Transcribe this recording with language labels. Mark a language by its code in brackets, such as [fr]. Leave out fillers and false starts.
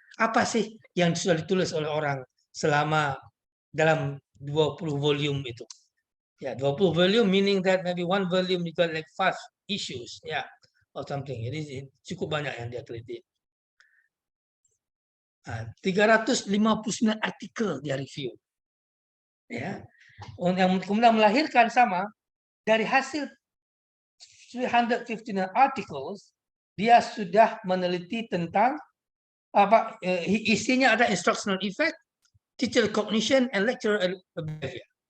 [id] Apa sih yang sudah ditulis oleh orang selama dalam 20 volume itu? [en] Ya, 20 volume meaning that maybe one volume you got like 5 issues, ya, or something. [id] Jadi cukup banyak yang dia teliti. 359 artikel dia review. Ya. Yang kemudian melahirkan sama dari hasil 359 articles, dia sudah meneliti tentang isinya ada instructional effect, teacher cognition, and lecturer behavior.